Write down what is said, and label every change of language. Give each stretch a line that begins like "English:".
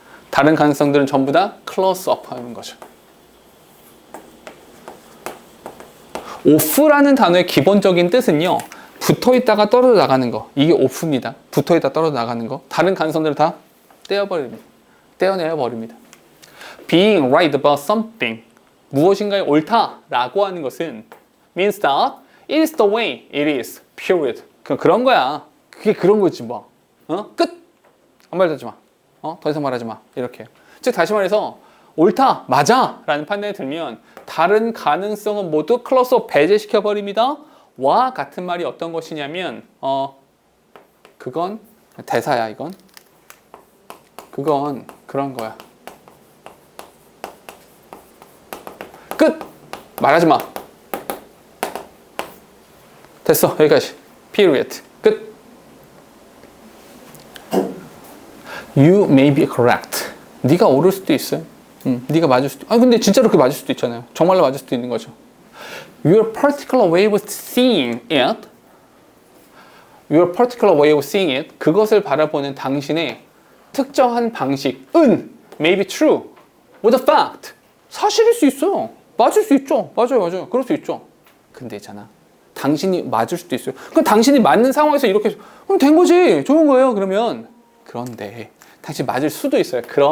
Korean: 다른 가능성들은 전부 다 close up 하는 거죠. off라는 단어의 기본적인 뜻은요. 붙어있다가 떨어져 나가는 거. 이게 off입니다. 붙어있다 떨어져 나가는 거. 다른 가능성들을 다 떼어버립니다. 떼어내어 버립니다.
English: being right about something.
Korean: 무엇인가에 옳다라고 하는 것은
English: means that it is the way it is.
Korean: period. 그런 거야. 그게 그런 거지 뭐. 끝! 아무 말도 하지 마. 더 이상 말하지 마. 이렇게. 즉 다시 말해서 옳다, 맞아 라는 판단이 들면 다른 가능성은 모두 클로스업 배제시켜 버립니다. 와 같은 말이 어떤 것이냐면 그건 대사야 이건. 그건 그 그런 거야. 끝! 말하지 마. 됐어. 여기까지. period. 끝.
English: You may be correct.
Korean: 네가 옳을 수도 있어요. 네가 맞을 수도. 아 근데 진짜로 그렇게 맞을 수도 있잖아요. 정말로 맞을 수도 있는 거죠.
English: Your particular way of seeing it. Your particular way of seeing it.
Korean: 그것을 바라보는 당신의 특정한 방식은
English: may be true with a fact.
Korean: 사실일 수 있어요. 맞을 수 있죠. 맞아요. 그럴 수 있죠. 근데 있잖아. 당신이 맞을 수도 있어요. 그럼 당신이 맞는 상황에서 이렇게 그럼 된 거지. 좋은 거예요. 그러면 그런데 당신이 맞을 수도 있어요.